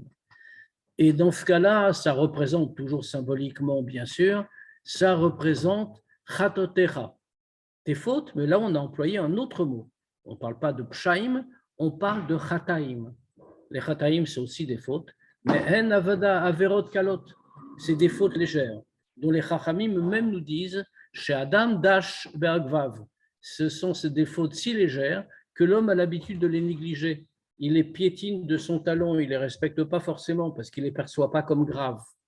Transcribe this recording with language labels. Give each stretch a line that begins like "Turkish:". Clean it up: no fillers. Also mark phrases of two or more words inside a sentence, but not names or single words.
French: Et dans ce cas-là, ça représente, toujours symboliquement bien sûr, ça représente chatotecha, tes fautes, mais là on a employé un autre mot. On ne parle pas de pshaim, on parle de chataim. Les chataim, c'est aussi des fautes, mais en avada
Hebrew: עבירות קלות,
French: c'est des fautes légères, dont les chachamim même nous disent chez
Hebrew: אדם דש בעקביו,
French: ce sont des fautes si légères que l'homme a l'habitude de les négliger. Il les piétine de son talon, il ne les respecte pas forcément parce qu'il ne les perçoit pas comme graves.